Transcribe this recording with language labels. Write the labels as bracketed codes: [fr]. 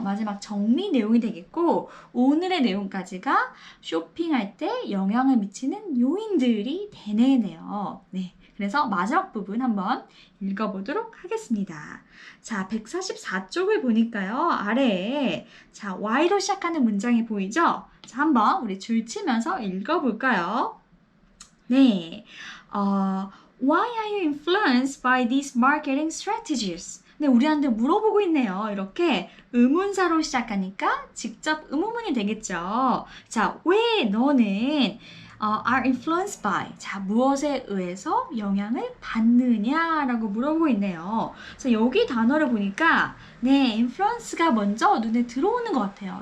[ko] 마지막 정리 내용이 되겠고 오늘의 내용까지가 쇼핑할 때 영향을 미치는 요인들이 되네요. 네. 그래서 마지막 부분 한번 읽어보도록 하겠습니다. 자, 144쪽을 보니까요. 아래에 자, Y로 시작하는 문장이 보이죠? 자, 한번 우리 줄 치면서 읽어볼까요? [en] 네, Why are you influenced by these marketing strategies? [ko] 네, 우리한테 물어보고 있네요. 이렇게 의문사로 시작하니까 직접 의문문이 되겠죠. 자, 왜 너는 [en] are influenced by. [ko] 자, 무엇에 의해서 영향을 받느냐라고 물어보고 있네요. 그래서 여기 단어를 보니까 네, influence가 먼저 눈에 들어오는 것 같아요.